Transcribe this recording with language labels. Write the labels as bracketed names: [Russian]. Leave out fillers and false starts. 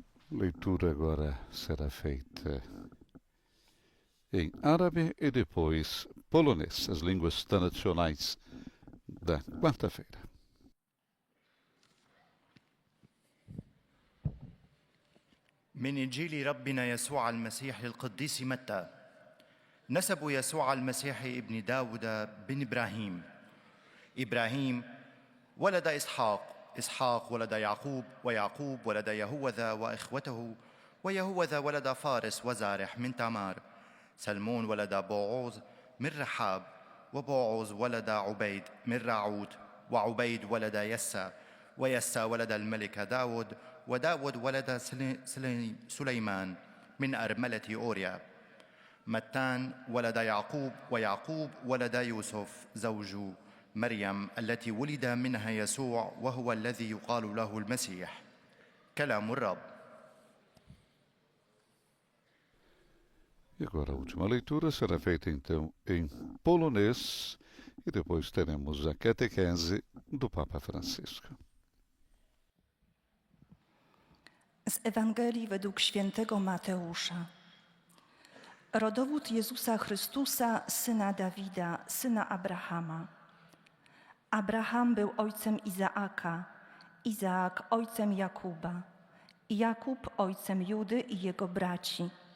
[Portuguese] Leitura agora será feita em árabe e depois polonês, as línguas tradicionais da quarta-feira. [Arabic] من إنجيل ربنا يسوع المسيح للقديس متى. نسب يسوع المسيح ابن داود بن إبراهيم. إبراهيم ولد إسحاق، إسحاق ولد يعقوب، ويعقوب ولد يهوذا وإخوته، ويهوذا ولد فارس وزارح من تمار. سلمون ولد بوعوز من رحاب، وبوعوز ولد عبيد من راعوت، وعبيد ولد يسى، ويسى ولد الملك داود، وداود ولد سليمان من أرملة أوريا. متان ولد يعقوب، ويعقوب ولد يوسف زوج مريم التي ولد منها يسوع وهو الذي يقال له المسيح. كلام الرب. [Portuguese] E agora a última leitura será feita então em polonês e depois teremos a catequese do Papa Francisco. [Polish] Z Ewangelii według świętego Mateusza. Rodowód Jezusa Chrystusa, syna Dawida, syna Abrahama. Abraham był ojcem Izaaka, Izaak ojcem Jakuba, Jakub ojcem Judy i jego braci.